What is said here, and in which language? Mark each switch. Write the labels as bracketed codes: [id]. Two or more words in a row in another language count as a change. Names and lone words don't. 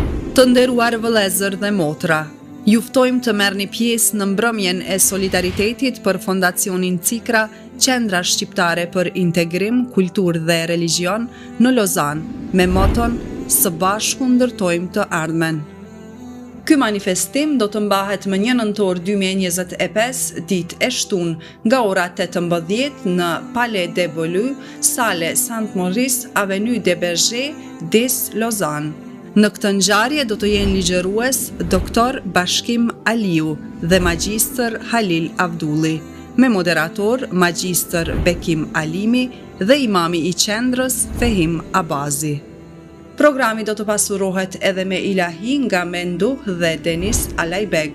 [sq] Të nderuar vëllezër dhe motra, juftojmë të merrni pjesë në mbrëmjen e solidaritetit për Fondacionin Cikra, Qendra Shqiptare për Integrim, Kulturë dhe Religjion në Lozanë, me moton "Së bashku ndërtojmë të ardhmen". Ky manifestim do të mbahet më 1 nëntor 2025, ditë e shtunë, nga ora 18 në Palais de Beaulieu, Sale Saint-Maurice, Avenue des Bergers, Dis, Lozan. Në këtë ngjarje do të jenë ligjërues Dr. Bashkim Aliu dhe Magjistër Halil Abdulli, me moderator Magjistër Bekim Alimi dhe imami i qendrës Fehim Abazi. Programi do të pasurohet edhe me ilahi nga Menduh dhe Denis Alajbeg.